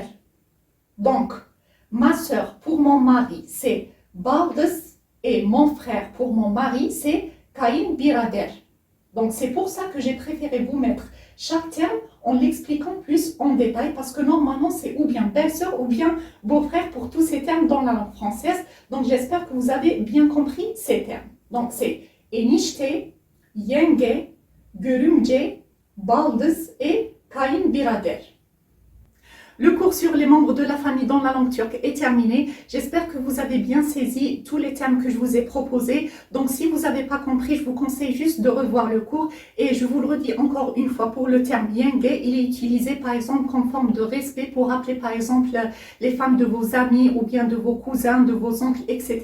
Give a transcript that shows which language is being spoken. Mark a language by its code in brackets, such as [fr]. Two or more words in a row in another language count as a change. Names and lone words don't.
[fr] Donc, ma sœur pour mon mari, c'est baldız et mon frère pour mon mari, c'est kayınbirader. Donc, c'est pour ça que j'ai préféré vous mettre chaque terme en l'expliquant plus en détail parce que normalement, c'est ou bien belle-sœur ou bien beau-frère pour tous ces termes dans la langue française. Donc, j'espère que vous avez bien compris ces termes. Donc, c'est [tr] enişte, yenge, görümce, baldız et kayınbirader. [fr] Le cours sur les membres de la famille dans la langue turque est terminé. J'espère que vous avez bien saisi tous les termes que je vous ai proposés. Donc, si vous n'avez pas compris, je vous conseille juste de revoir le cours. Et je vous le redis encore une fois, pour le terme yenge, il est utilisé par exemple comme forme de respect pour appeler par exemple les femmes de vos amis ou bien de vos cousins, de vos oncles, etc.